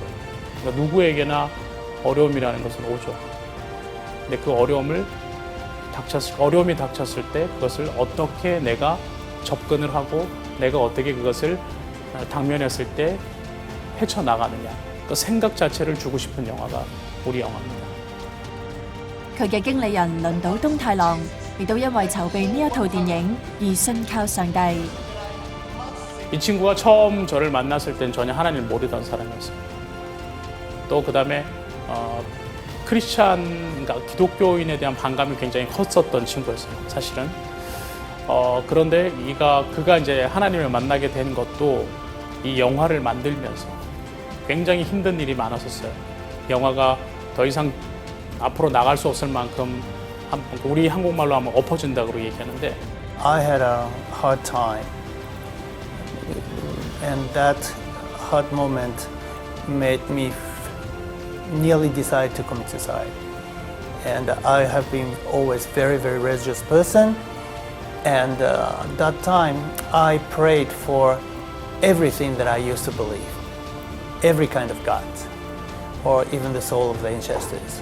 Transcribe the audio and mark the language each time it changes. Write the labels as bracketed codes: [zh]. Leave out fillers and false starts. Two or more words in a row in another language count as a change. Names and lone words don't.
[ko] 그러니까 누구에게나 어려움이라는 것은 오죠. 근데 그 어려움이 닥쳤을 때 그것을 어떻게 내가 접근을 하고 내가 어떻게 그것을 당면했을 때 헤쳐나가느냐, 그 생각 자체를 주고 싶은 영화가 우리 영화입니다. [yue] 佢嘅經理人輪島東太郎亦都因為籌備呢一套電影而信靠上帝。 [ko] 이 친구가 처음 저를 만났을 땐 전혀 하나님을 모르던 사람이었어요. 또 그 다음에 그러니까 기독교인에 대한 반감이 굉장히 컸었던 친구였어요, 사실은. 그런데 그가 이제 하나님을 만나게 된 것도 이 영화를 만들면서 굉장히 힘든 일이 많았었어요. 영화가 더 이상 앞으로 나갈 수 없을 만큼 우리 한국말로 하면 엎어진다고 얘기하는데 [en] I had a hard time, and that hard moment made me nearly decide to commit suicide. And I have been always very, very religious person. And that time I prayed for everything that I used to believe, every kind of God, or even the soul of the ancestors.